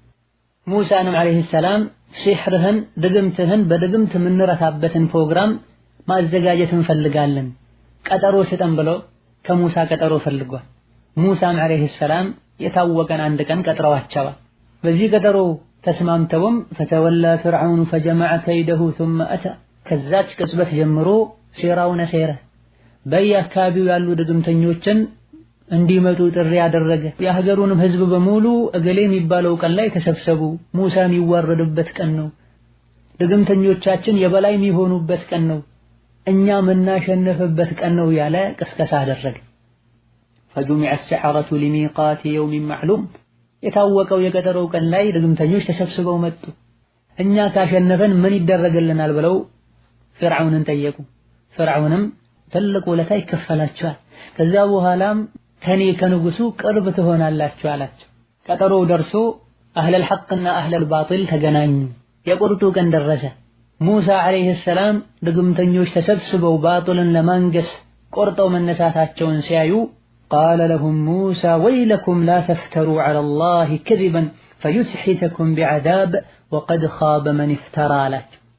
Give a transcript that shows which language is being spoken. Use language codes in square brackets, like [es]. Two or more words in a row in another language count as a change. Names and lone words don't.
[am] ሙሳንም [ar] عليه السلام [am] ሲሕርህን ድግምትህን በድግምት የምንረታበትን ፕሮግራም ማዘጋጀት እንፈልጋለን ቀጠሮ ስጠን ብሎ ከሙሳ ቀጠሮ ፈልጓል። ሙሳም [ar] عليه السلام [am] የታወቀን አንድ ቀን ቀጥረዋቸዋል። በዚህ ቀጠሮ ተስማምተውም [ar] فتولى فرعون فجمع كيده ثم أتى [am] ከዛች ቅጽበት ጀምሮ ሴራውን አሴረ። በየአካባቢው ያሉ ድግምተኞችን እንዲመጡ ጥሪ ያደረገ። የሀገሩንም ህዝብ በሙሉ እገሌ የሚባለው ቀን ላይ ተሰብሰቡ፣ ሙሳ የሚዋረድበት ቀን ነው፣ ድግምተኞቻችን የበላይ የሚሆኑበት ቀን ነው፣ እኛ የምናሸንፍበት ቀን ነው ያለ ቅስቀሳ አደረገ። [ar] فجمع السحرة لميقات يوم معلوم [am] የታወቀው የቀጠሮው ቀን ላይ ድግምተኞች ተሰብስበው መጡ። እኛ ካሸነፈን ምን ይደረግልናል ብለው ፍርዓውንን ጠየቁ። ፍርዓውንም ትልቅ ውለታ ይከፈላቸዋል፣ ከዛ በኋላም ከኔ ከንጉሱ ቅርብ ትሆናላችሁ አላቸው። ቀጠሮው ደርሶ [ar] أهل الحق و أهل الباطل [am] ተገናኙ። የቁርጡ ቀን ደረሰ። ሙሳ [ar] عليه السلام [am] ድግምተኞች ተሰብስበው ባጢልን ለማንገስ ቆርጠው መነሳታቸውን ሲያዩ [ar] قال لهم موسى ويلكم لا تفتروا على الله كذبا فيسحتكم بعذاب وقد خاب من افترى [am] አላቸው።